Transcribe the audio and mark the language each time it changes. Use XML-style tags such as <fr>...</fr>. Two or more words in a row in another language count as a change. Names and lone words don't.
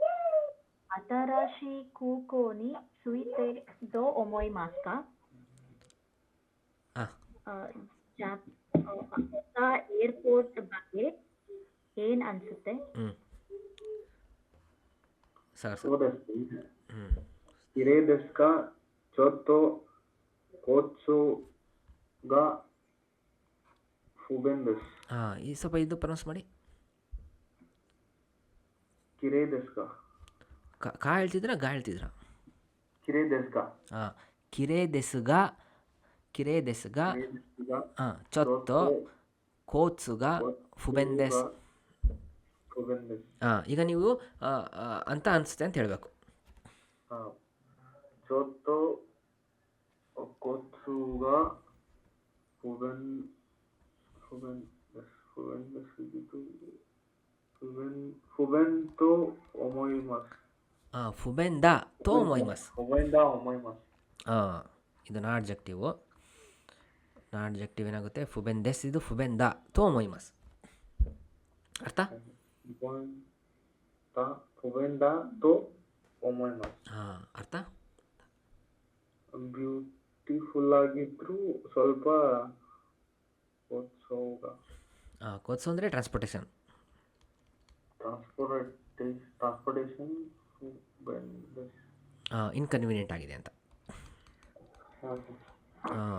<ja>新しい空港について どう思いますか.</ja> <kn>ಹಾಂ ಹೊಸ ಏರ್ಪೋರ್ಟ್ ಬಗ್ಗೆ ಏನ್ ಅನ್ಸುತ್ತೆ? ಹ್ಞೂ ಸರ್ ಸರ್.</kn> <ja>そうですね。</ja> <kn>ಹ್ಞೂ</kn> <ja>綺麗ですかちょっと交通が不便です。</ja> <kn>ಹಾಂ ಈ ಸ್ವಲ್ಪ ಇದು ಪ್ರೊನೌನ್ಸ್ ಮಾಡಿ.</kn> <ja>綺麗ですか</ja> <kn>ಕಾ ಹೇಳ್ತಿದ್ರಾ ಗಾ ಹೇಳ್ತಿದ್ರಾ?</kn> <ja>綺麗ですか ಹಾಂ きれいですが きれいですが綺麗ですが ಹಾಂ ちょっと交通が不便です. 不便です。</ja> <kn>ಹಾಂ ಈಗ ನೀವು ಅಂತ ಅನಿಸುತ್ತೆ ಅಂತ ಹೇಳಬೇಕು.</kn> <ja>ちょっと交通が不便です。不便ですぎる。不便と思います。 ಹಾಂ 不便だと思います. 不便だ思います。</ja> <kn>ಹಾಂ ಇದು ನಾಡ್ಜೆಕ್ಟಿವು. ನಾಡ್ಜೆಕ್ಟಿವ್ ಏನಾಗುತ್ತೆ? ಫುಬೆಂದೆಸ್.</kn> <ja>ಇದು 不便だと思います. ಅರ್ಥ? 不便だと思います。</ja> <kn>ಹಾಂ ಅರ್ಥ? ಬ್ಯೂಟಿಫುಲ್ ಆಗಿದ್ರು ಸ್ವಲ್ಪ ಉತ್ಸವ ಕೋತ್ಸು ಅಂದರೆ ಟ್ರಾನ್ಸ್ಪೋರ್ಟೇಷನ್. ಟ್ರಾನ್ಸ್ಪೋರ್ಟೇಷನ್ ಇನ್ಕನ್ವೀನಿಯೆಂಟ್ ಆಗಿದೆ ಅಂತ. ಹಾಂ</kn>